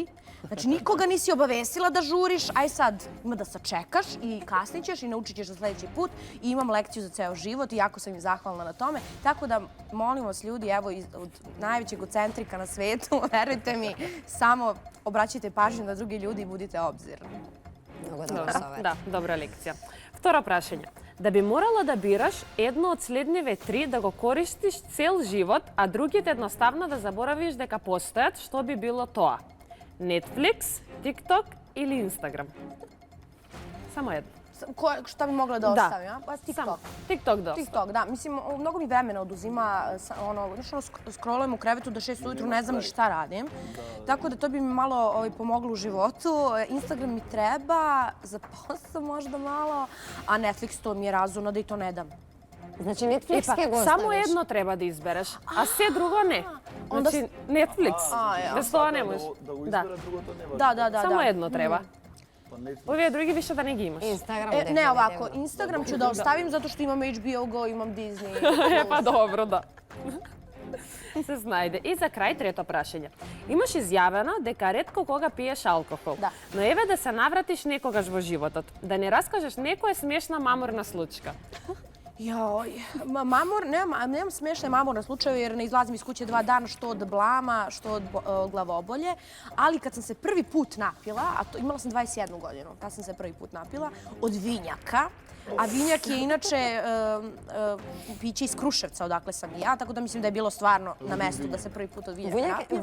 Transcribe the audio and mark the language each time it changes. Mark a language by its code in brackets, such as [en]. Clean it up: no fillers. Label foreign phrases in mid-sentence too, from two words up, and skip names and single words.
[sr] Znači, nikoga nisi obavestila da žuriš, aj sad ima da sačekaš i kasnit ćeš i naučit ćeš za sljedeći put i imam lekciju za ceo život i jako sam im zahvalna na tome. Tako da, molim vas ljudi, evo, od najvećeg egocentrika na svetu, verujte mi, samo obraćajte pažnju na drugi ljudi i budite obzirni. [mk] Много добро совет. Да, добра лекција. Второ прашање. Да би морала да бираш едно од следниве три да го користиш цел живот, а другите едноставно да заборавиш дека постојат, што би било тоа? Netflix, TikTok или Instagram? Само едно. [sr] Šta bi mogla da ostavim? Pa TikTok. [mk] Само. TikTok да остави. TikTok, [sr] da. Mislim, mnogo mi vremena oduzima, scrollujem u krevetu do 6 ujutru, ne znam ni šta radim. Tako da to bi mi malo pomoglo u životu. Instagram mi treba, za posao možda malo, a Netflix to mi je razumno da i to ne dam. [mk] Значи Netflix ќе го Само оставиш. едно треба да избереш, а се друго не. Значи Netflix. Без тоа не можеш. Да го Да. избера другото не важно. [sr] Da. [mk] Само едно треба. Па Netflix. Овие други више да не ги имаш. Instagram [sr] Ne definitivno. ovako, Instagram ću da ostavim zato što imam HBO Go, imam Disney. [mk] Па добро, да. Се знајде. И за крај трето прашање. Имаш изјавено дека ретко кога пиеш алкохол. Да. Но еве да се навратиш некогаш во животот. Да не раскажеш некоја смешна маморна случка. [sr] Joj, nemam smešne mamurne slučajeve jer ne izlazim iz kuće 2 dana što od blama, što od glavobolje. Ali kad sam se prvi put napila, a imala sam 21 godinu, tad sam se prvi put napila, od vinjaka. A vinjak je inače piće iz Kruševca, odakle sam i ja, tako da mislim da je bilo stvarno na mestu da se prvi put od vinjaka napila.